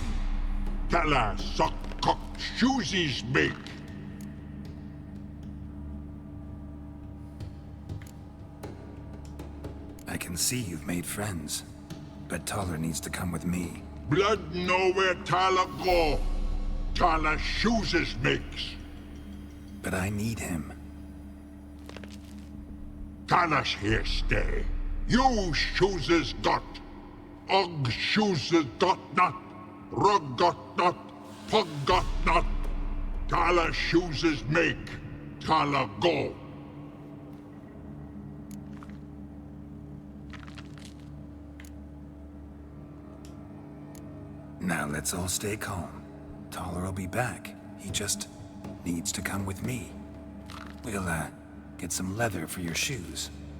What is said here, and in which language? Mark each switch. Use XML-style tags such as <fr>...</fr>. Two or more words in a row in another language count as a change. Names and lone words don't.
<en>Tala suck cock shoesies make. I can see you've made friends, but Taller needs to come with me. Blood know where Tala go. Tala shoeses makes. But I need him. Tala's here stay. You shoeses got. Og shoeses got not. Rug got not. Pug got not. Tala shoeses make. Tala go. Now let's all stay calm. Taller will be back. He just needs to come with me. We'll, get some leather for your shoes.</en>